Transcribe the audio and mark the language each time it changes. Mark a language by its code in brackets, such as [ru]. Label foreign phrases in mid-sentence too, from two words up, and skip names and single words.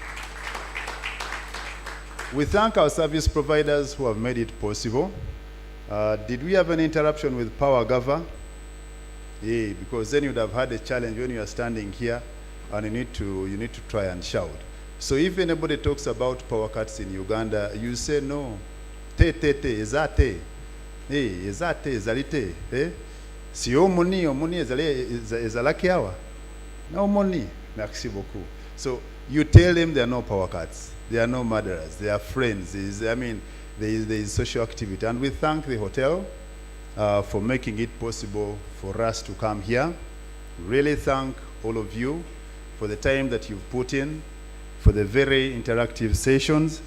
[en] We thank our service providers who have made it possible. Did we have an interruption with Power Gava? Yeah, because then you'd have had a challenge when you are standing here and you need to try and shout. So if anybody talks about power cuts in Uganda, you say no. [ln] Ezate. Ezate, ezalite. Si omoni ezalaki awa. [en] No money. [fr] Merci beaucoup. [en] So You tell them there are no power cuts, there are no murderers, they are friends. There is social activity. And we thank the hotel for making it possible for us to come here. Really thank all of you for the time that you've put in, for the very interactive sessions.